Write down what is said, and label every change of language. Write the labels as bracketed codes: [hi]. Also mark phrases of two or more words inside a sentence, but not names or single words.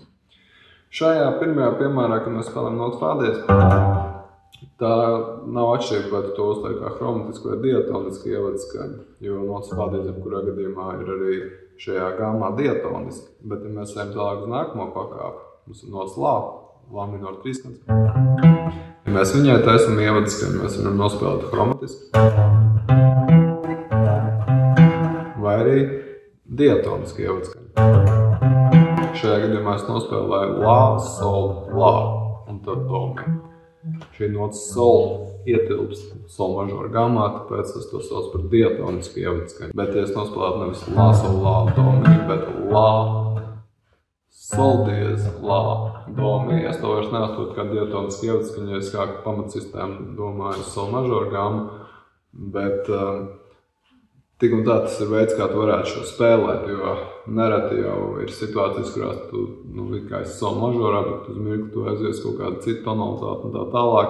[lv] Šajā pirmajā piemērā, kad mēs spēlējam notu fa diez, tā nav atšķirība, vai tu to uzliek kā chromatisku vai diatonisku ievadskaņu, jo notas fa diez, kurā gadījumā ir arī šajā gammā diatoniski, bet ja mēs ejam tālāk uz nākamo pakāpi, mums ir notas la minor trīskaņas. Ja mēs viņai taisam ievadskaņu, mēs varam nospēlēt chromatiski vai arī diatoniski ievadskaņu. Šajā gadījumā es nospēlēju la, sol, la un tad do mi. Šī notas sol ietilpst sol mažora gammā, tāpēc es to sauc par diatonisku ievadskaņu. Bet ja es nospēlētu nevis la, sol, la, do mi, bet la, sol diez, la, do mi, es to vairs neastotu kā diatonisku ievadskaņu, ja es kā pamatsistēmu domāju sol mažora gammu, bet tik un tā tas ir veids, kā tu varētu šo spēlēt, jo nereti jau ir situācijas, kurās tu, kā esi sol mažorā, bet uz mirkli tu aizies kaut kādu citu tonalitāti un tā tālāk.